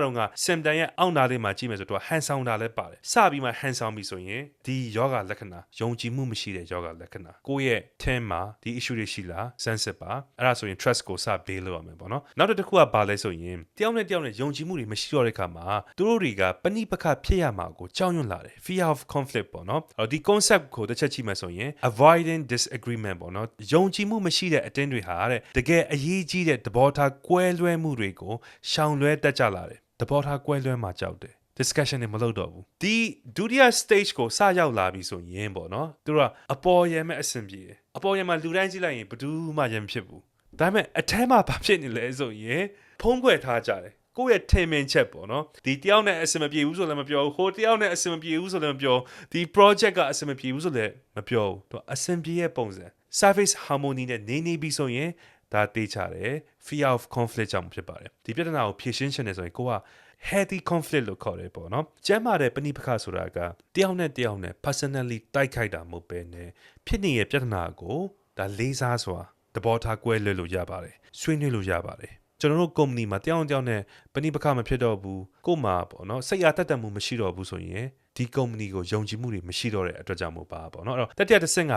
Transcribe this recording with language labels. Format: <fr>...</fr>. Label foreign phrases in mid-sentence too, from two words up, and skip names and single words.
<my>ကတော့က symptom ရဲ့အောက်နာလေးမှာကြည့်မယ်ဆိုတော့ဟန်ဆောင်တာလည်းပါတယ်စပြီးမှဟန်ဆောင်ပြီဆိုရင်ဒီယောဂလက္ခဏာယုံကြည်မှုမရှိတဲ့ယောဂလက္ခဏာကိုယ့်ရဲ့ team မှာဒီ issue တွေရှိလားစမ်းစစ်ပါအဲ့ဒါဆိုရင် trust ကိုစပေးလို့ရမယ်ပေါ့နော်နောက်တစ်ခုကဘာလဲဆိုရင်တယောက်နဲ့တယောက်နဲ့ယုံကြည်မှုတွေမရှိတော့တဲ့ခါမှာသူတို့တွေကပဏိပက္ခဖြစ်ရမှာကိုကြောက်ရွံ့လာတယ် fear of conflict ပေါ့နော်ဒီ concept ကိုတစ်ချက်ကြည့်မှဆိုရင်</my> <en>avoiding disagreement</en> <my>ပေါ့နော်ယုံကြည်မှုမရှိတဲ့အတင်းတွေဟာတဲ့တကယ်အရေးကြီးတဲ့သဘောထားကွဲလွဲမှုတွေကိုရှောင်လွဲတတ်ကြလာတယ်သဘောထားကွဲလွဲမှာကြောက်တယ်discussion တွေမလုပ်တော့ဘူးဒီဒုတိယ stage ကိုစရောက်လာပြီဆို ရင်ပေါ့နော်သူတို့ကအပေါ်ရမဲ့အဆင်ပြေတယ်အပေါ်ရမှာလူတိုင်းကြည့်လိုက်ရင်ဘယ်သူမှရမဖြစ်ဘူးဒါပေမဲ့အထဲမှာဘာဖြစ်နေလဲဆိုရင်ဖုံးကွယ်ထားကြတယ်ကိုယ့်ရဲ့ထင်မြင်ချက်ပေါ့နော် ဒီတယောက်နဲ့အဆင်မပြေဘူးဆိုလည်းမပြောဘူးဟိုတယောက်နဲ့အဆင်မပြေဘူးဆိုလည်းမပြောဒီ project ကအဆင်မပြေဘူးဆိုလည်းမပြောဘူးသူအဆင်ပြေရဲ့ပုံစံ</my> <en>service harmony</en> <my>နဲ့နေပြီးဆိုရင်ဒါတေးချတယ်</my> <en>fear of conflict</en> <my>ကြောင့်ဖြစ်ပါတယ်ဒီပြဿနာကိုဖြေရှင်းချင်တယ်ဆိုရင်ကိုက</my> <en>healthy conflict</en> <my>လို့ခေါ်တယ်ပေါ့နော်ကျမ်းမာတဲ့ပဏိပက္ခဆိုတာကတယောက်နဲ့တယောက်နဲ့ personally တိုက်ခိုက်တာမဟုတ်ပဲနဲ့ဖြစ်နေတဲ့ပြဿနာကိုဒါလေးစားစွာသဘောထားကွဲလွဲလို့ရပါတယ်ဆွေးနွေးလို့ရပါတယ်ကျွန်တော်တို့ company မှာတယောက်နဲ့ပဏိပက္ခမဖြစ်တော့ဘူးကို့မှာပေါ့နော်စိတ်အားတက်တတ်မှုမရှိတော့ဘူးဆိုရင်ဒီ company ကိုယုံကြည်မှုတွေမရှိတော့တဲ့အတွက်ကြောင့်မို့ပါပေါ့နော်အဲ့တော့တတိယတစ်ဆင့်က</my>